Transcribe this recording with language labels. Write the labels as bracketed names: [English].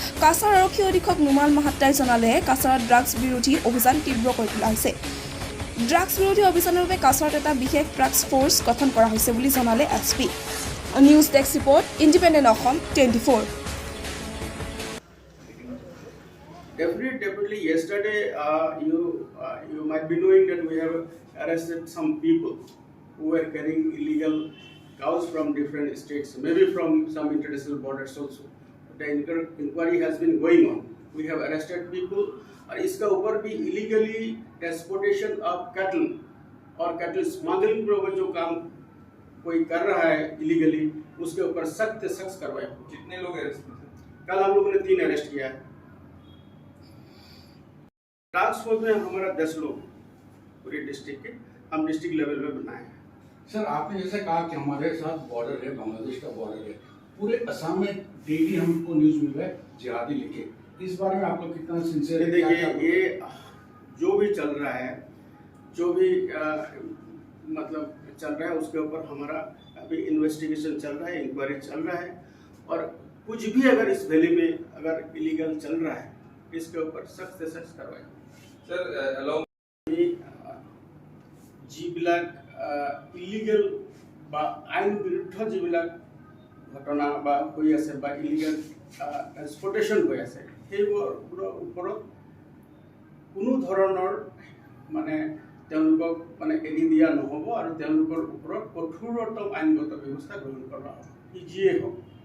[Assamese] কাছাৰ আৰক্ষী অধীক্ষক নুমাল মাহাত্তাই জনালে, কাছাৰত ড্ৰাগছ বিৰোধী অভিযান তীব্ৰ কৰি তোলা হৈছে। ড্ৰাগছ বিৰোধী অভিযানৰ বাবে কাছাৰত এটা বিশেষ ড্ৰাগছ ফ'ৰ্চ গঠন কৰা হৈছে বুলি জনালে SP. News desk report, independent Assam 24। [English] Definitely. Yesterday, you might be knowing that we have arrested some people who were carrying illegal cows from different states, maybe from some international borders also. The inquiry has been going on. We have arrested people, [Hindi] और इसका ऊपर भी [English] illegally transportation of cattle [Hindi] और cattle smuggling पर जो काम कोई कर रहा है illegally, उसके ऊपर सख्त कार्रवाई। कितने लोग अरेस्ट हुए? कल हम लोगों ने 3 अरेस्ट किया है। टास्क फोर्स में हमारा 10 लोग पूरे डिस्ट्रिक्ट के, हम डिस्ट्रिक्ट लेवल में बनाए हैं। सर, आपने जैसे कहा कि हमारे साथ बॉर्डर है, बांग्लादेश का बॉर्डर है, पूरे असम में डेली हमको न्यूज मिल रहा है जिहादी लिखे। इस बारे में आप लोग कितना सिंसियर? देखिए, ये जो भी चल रहा है, जो भी मतलब चल रहा है, उसके ऊपर हमारा अभी इन्वेस्टिगेशन चल रहा है, इंक्वायरी चल रहा है, और कुछ भी अगर इस वैली में अगर इलीगल चल रहा है, इसके ऊपर सख्त से सख्त कार्रवाई। [English] sir, along [Assamese] যিবিলাক ইলিগেল বা আইন বিৰুদ্ধ যিবিলাক ঘটনা বা হৈ আছে বা ইলিগেল ট্ৰান্সপৰ্টেশ্যন হৈ আছে, সেইবোৰৰ ওপৰত কোনো ধৰণৰ মানে তেওঁলোকক মানে এৰি দিয়া নহ'ব, আৰু তেওঁলোকৰ ওপৰত কঠোৰতম আইনগত ব্যৱস্থা গ্ৰহণ কৰা হ'ব, যিয়ে হওক।